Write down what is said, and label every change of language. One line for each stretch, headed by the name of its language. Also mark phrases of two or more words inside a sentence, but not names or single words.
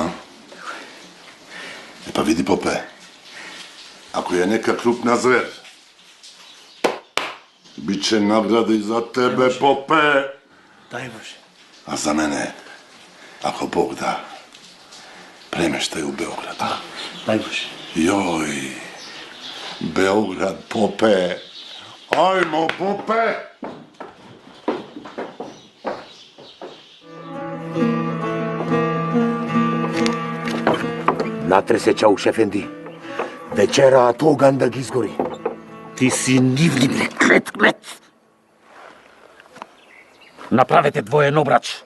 Serbian: E pa vidi, Pope, ako je neka krupna zver, bit će nagrade i za tebe, Pope. Daj Bože. A za mene, ako Bog da, premeštaj u Beograd. Daj Bože. Joj, Beograd, Pope. Ajmo, Pope!
Macedonian: Natре се, Чауш Ефенди. Вечера тоган да ги изгори. Ти си нивни, бре, клет. Направете двоен обрач.